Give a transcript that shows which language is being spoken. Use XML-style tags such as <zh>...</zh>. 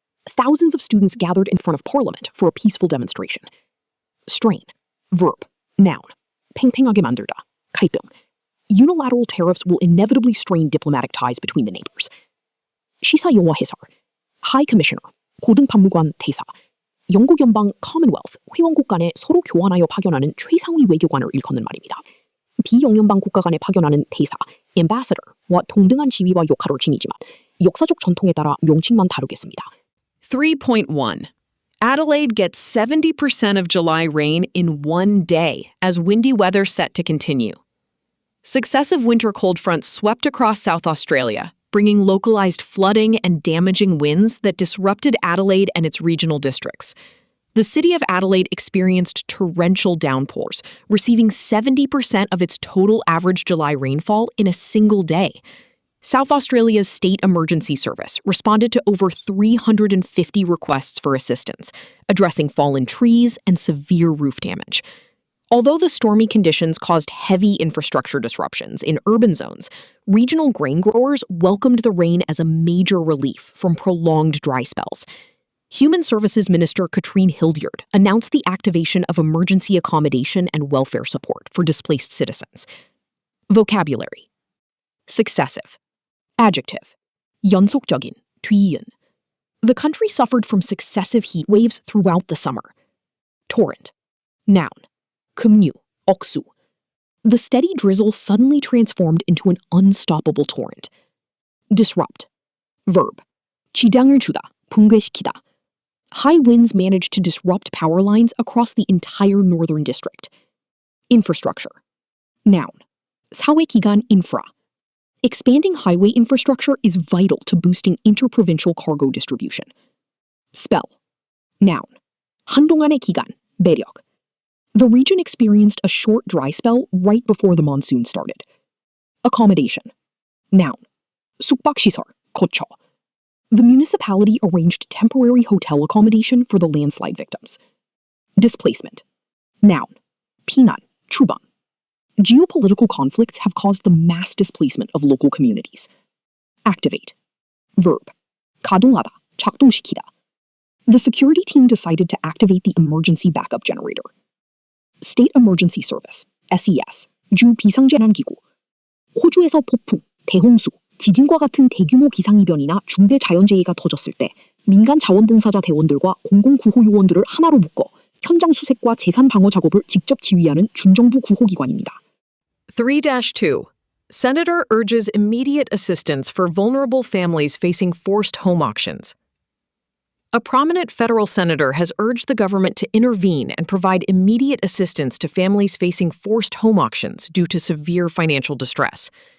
<en>Thousands of students gathered in front of Parliament for a peaceful demonstration.</en> <ko>Strain. Verb. Noun. 팽팽하게 만들다, 갈등.</ko> <en>Unilateral tariffs will inevitably strain diplomatic ties between the neighbors.</en> <ko>시사용어 해설. High Commissioner, 고등박무관 대사. 영국 연방 커먼웰스 회원국 간에 서로 교환하여 파견하는 최상위 외교관을 일컫는 말입니다. 비영연방 국가 간에 파견하는 대사, ambassador와 동등한 지위와 역할을 지니지만 역사적 전통에 따라 명칭만 다르겠습니다. 3.1.</ko> <en>Adelaide gets 70% of July rain in one day as windy weather set to continue. Successive winter cold fronts swept across South Australia, bringing localized flooding and damaging winds that disrupted Adelaide and its regional districts. The city of Adelaide experienced torrential downpours, receiving 70% of its total average July rainfall in a single day. South Australia's State Emergency Service responded to over 350 requests for assistance, addressing fallen trees and severe roof damage. Although the stormy conditions caused heavy infrastructure disruptions in urban zones, regional grain growers welcomed the rain as a major relief from prolonged dry spells. Human Services Minister Katrine Hildyard announced the activation of emergency accommodation and welfare support for displaced citizens. Vocabulary: successive.</en> <ko>Adjective: 연속적인, 뒤이은.</ko> <en>The country suffered from successive heat waves throughout the summer. Torrent. Noun:</en> <ko>급류, 억수.</ko> <en>The steady drizzle suddenly transformed into an unstoppable torrent. Disrupt.</en> <ko>Verb: 지장을 주다, 붕괴시키다.</ko> <en>High winds managed to disrupt power lines across the entire northern district. Infrastructure.</en> <ko>Noun: 사회기관 인프라.</ko> <en>Expanding highway infrastructure is vital to boosting interprovincial cargo distribution. Spell.</en> <ko>Noun: 한동안의 기간, 매력.</ko> <en>The region experienced a short dry spell right before the monsoon started. Accommodation.</en> <ko>Noun: 숙박시설, 거처.</ko> <en>The municipality arranged temporary hotel accommodation for the landslide victims. Displacement.</en> <ko>Noun: 피난, 추방.</ko> <en>Geopolitical conflicts have caused the mass displacement of local communities. Activate.</en> <ko>Verb: 가동하다, 작동시키다.</ko> <en>The security team decided to activate the emergency backup generator. State Emergency Service, SES, 주 비상재난기구.</en> <ko>호주에서 폭풍, 대홍수, 지진과 같은 대규모 기상이변이나 중대 자연재해가 터졌을 때 민간 자원봉사자 대원들과 공공구호 요원들을 하나로 묶어 현장 수색과 재산 방어 작업을 직접 지휘하는 준정부 구호기관입니다. 3-2.</ko> <en>Senator urges immediate assistance for vulnerable families facing forced home auctions. A prominent federal senator has urged the government to intervene and provide immediate assistance to families facing forced home auctions due to severe financial distress.</en>